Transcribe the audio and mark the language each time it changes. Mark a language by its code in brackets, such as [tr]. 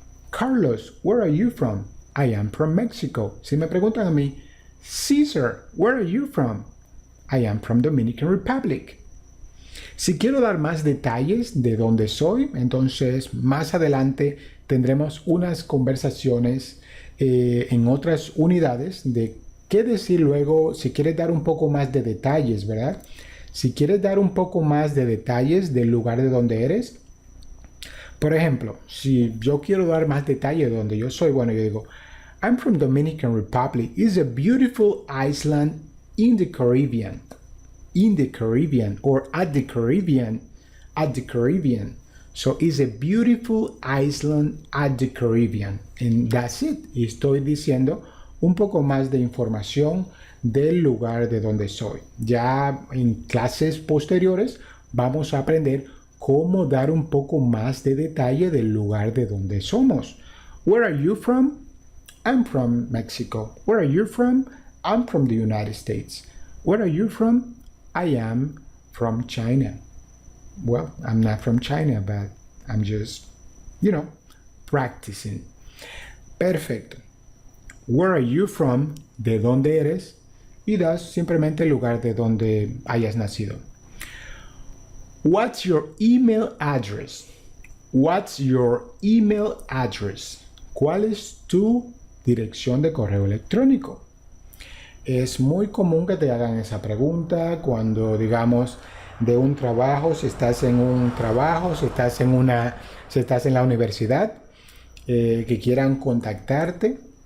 [en] Carlos, where are you from? I am from Mexico. [es] Si me preguntan a mí, Caesar, where are you from? [en] I am from Dominican Republic. [es] Si quiero dar más detalles de dónde soy, entonces más adelante tendremos unas conversaciones en otras unidades de qué decir luego si quieres dar un poco más de detalles, ¿verdad? Si quieres dar un poco más de detalles del lugar de donde eres. Por ejemplo, si yo quiero dar más detalles de donde yo soy, bueno, yo digo, I'm from Dominican Republic. [en] It's a beautiful island in the Caribbean. In the Caribbean or at the Caribbean. At the Caribbean. So it's a beautiful island at the Caribbean. And that's it. [es] Y estoy diciendo un poco más de información del lugar de donde soy. Ya en clases posteriores vamos a aprender cómo dar un poco más de detalle del lugar de donde somos. [en] Where are you from? I'm from Mexico. Where are you from? I'm from the United States. Where are you from? I am from China. Well, I'm not from China, but I'm just, practicing. Perfecto. Where are you from? ¿De dónde eres? [es] Y das simplemente el lugar de donde hayas nacido. [en] What's your email address? What's your email address? [es] ¿Cuál es tu dirección de correo electrónico? Es muy común que te hagan esa pregunta cuando, digamos, de un trabajo, si estás en un trabajo, si estás en la universidad, que quieran contactarte.